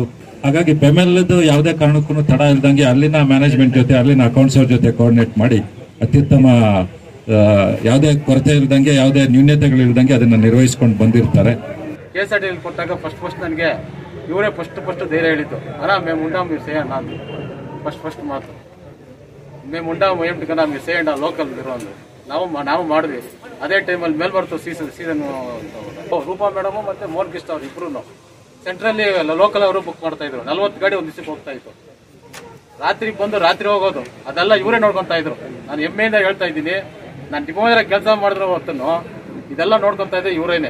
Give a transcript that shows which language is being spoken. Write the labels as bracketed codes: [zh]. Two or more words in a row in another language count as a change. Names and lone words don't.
[kn] ಹಾಗಾಗಿ ಬೆಮೆಲ್ದು ಯಾವುದೇ ಕಾರಣಕ್ಕೂ ತಡ ಇಲ್ದಂಗೆ ಅಲ್ಲಿನ ಮ್ಯಾನೇಜ್ಮೆಂಟ್ ಜೊತೆ, ಅಲ್ಲಿನ ಅಕೌಂಟ್ಸ್ ಅವ್ರ ಜೊತೆ ಕೋಆರ್ಡಿನೇಟ್ ಮಾಡಿ ಅತ್ಯುತ್ತಮ ಯಾವುದೇ ಕೊರತೆ ಇಲ್ದಂಗೆ, ಯಾವುದೇ ನ್ಯೂನ್ಯತೆಗಳು ಇಲ್ದಂಗೆ ಅದನ್ನ ನಿರ್ವಹಿಸ್ಕೊಂಡು ಬಂದಿರ್ತಾರೆ. KSRTC ಕೊಟ್ಟಾಗ ಫಸ್ಟ್ ನನಗೆ ಇವರೇ ಫಸ್ಟ್ ಧೈರ್ಯ ಹೇಳಿದ್ದು, ಅಣ್ಣ [te] మేము ఉంటాం మీరు చేయండి అంది. [kn] ಫಸ್ಟ್ ಮಾತು, [te] మేము ఉంటాం ఏమిటి కన్నా మీరు చేయండి [kn] ಲೋಕಲ್ ಇರೋ ಅಂದ್ರು. ನಾವು ಮಾಡಿದ್ವಿ. ಅದೇ ಟೈಮಲ್ಲಿ ಮೇಲ್ಬರ್ತು ಸೀಸನ್ ರೂಪಾ ಮೇಡಮು ಮತ್ತೆ ಮೋಹನ್ ಕೃಷ್ಣ ಅವ್ರು ಇಬ್ರು ಸೆಂಟ್ರಲ್ಲಿ ಲೋಕಲ್ ಅವರು ಬುಕ್ ಮಾಡ್ತಾ ಇದ್ರು. 40 ಗಾಡಿ ಒಂದ್ ದಿವಸಕ್ಕೆ ಹೋಗ್ತಾ ಇತ್ತು. ರಾತ್ರಿ ಬಂದು ರಾತ್ರಿ ಹೋಗೋದು ಅದೆಲ್ಲ ಇವರೇ ನೋಡ್ಕೊಂತಾ ಇದ್ರು. ನಾನು ಹೆಮ್ಮೆಯಿಂದ ಹೇಳ್ತಾ ಇದ್ದೀನಿ, ನಾನು ಡಿಮೋದರ ಕೆಲಸ ಮಾಡಿದ್ರು ಹೊತ್ತನ್ನು ಇದೆಲ್ಲ ನೋಡ್ಕೊಂತಾ ಇದ್ದೆ ಇವರೇನೆ.